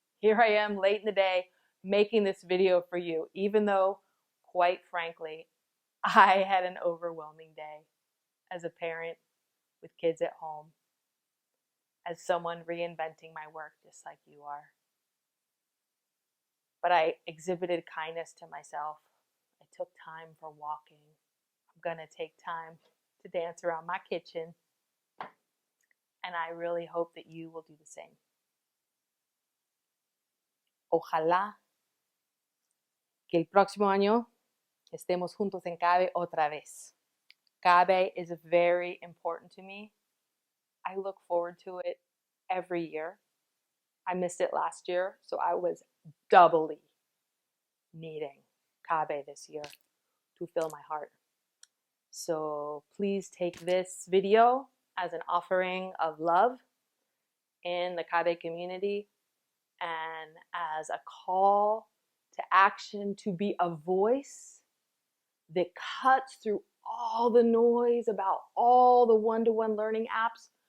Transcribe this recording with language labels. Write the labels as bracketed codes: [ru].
[en] Here I am late in the day making this video for you, even though, quite frankly, I had an overwhelming day as a parent with kids at home, as someone reinventing my work just like you are. But I exhibited kindness to myself. I took time for walking. I'm going to take time to dance around my kitchen. And I really hope that you will do the same. [es] Ojalá que el próximo año estemos juntos en CABE otra vez. [en] CABE is very important to me. I look forward to it every year. I missed it last year, so I was doubly needing CABE this year to fill my heart. So please take this video as an offering of love in the CABE community and as a call to action to be a voice that cuts through all the noise about all the one-to-one learning apps.